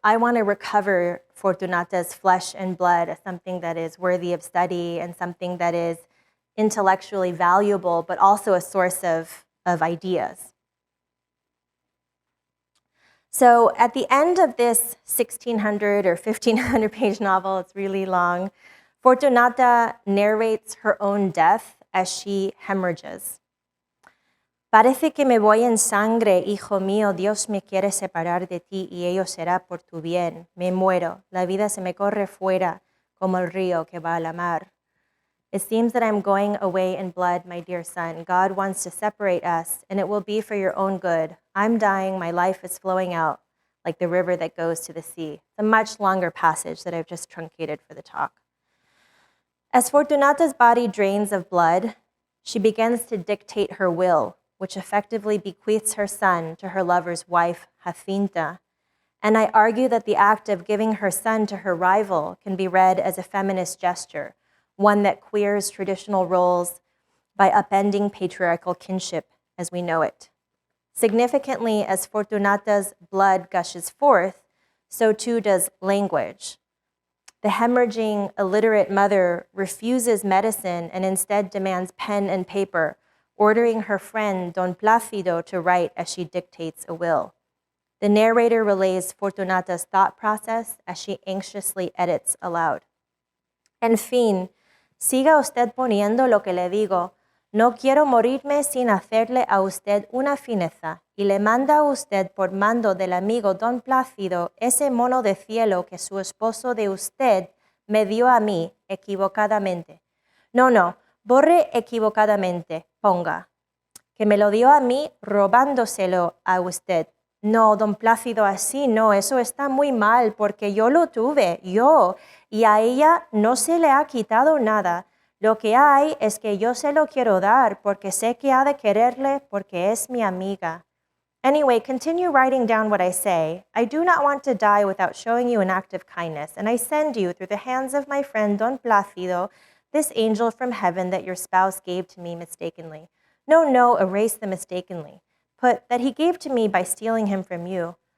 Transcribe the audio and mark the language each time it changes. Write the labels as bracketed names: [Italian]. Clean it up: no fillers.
[English] I want to recover Fortunata's flesh and blood as something that is worthy of study and something that is intellectually valuable, but also a source of ideas. So at the end of this 1,600 or 1,500 page novel, it's really long, Fortunata narrates her own death as she hemorrhages. [Spanish] Parece que me voy en sangre, hijo mío, Dios me quiere separar de ti y ello será por tu bien. Me muero, la vida se me corre fuera como el río que va a la mar. [English] It seems that I'm going away in blood, my dear son. God wants to separate us, and it will be for your own good. I'm dying, my life is flowing out like the river that goes to the sea. It's a much longer passage that I've just truncated for the talk. As Fortunata's body drains of blood, she begins to dictate her will, which effectively bequeaths her son to her lover's wife, Jacinta. And I argue that the act of giving her son to her rival can be read as a feminist gesture, one that queers traditional roles by upending patriarchal kinship as we know it. Significantly, as Fortunata's blood gushes forth, so too does language. The hemorrhaging, illiterate mother refuses medicine and instead demands pen and paper, ordering her friend Don Plácido to write as she dictates a will. The narrator relays Fortunata's thought process as she anxiously edits aloud. [Spanish] En fin, siga usted poniendo lo que le digo. No quiero morirme sin hacerle a usted una fineza, y le manda a usted por mando del amigo Don Plácido ese mono de cielo que su esposo de usted me dio a mí equivocadamente. No, borre equivocadamente, ponga. Que me lo dio a mí robándoselo a usted. No, Don Plácido, así no, eso está muy mal porque yo lo tuve, yo, y a ella no se le ha quitado nada. Lo que hay es que yo se lo quiero dar porque sé que ha de quererle porque es mi amiga. [English] Anyway, continue writing down what I say. I do not want to die without showing you an act of kindness, and I send you, through the hands of my friend Don Plácido, this angel from heaven that your spouse gave to me mistakenly. No, erase the mistakenly. Put that he gave to me by stealing him from you.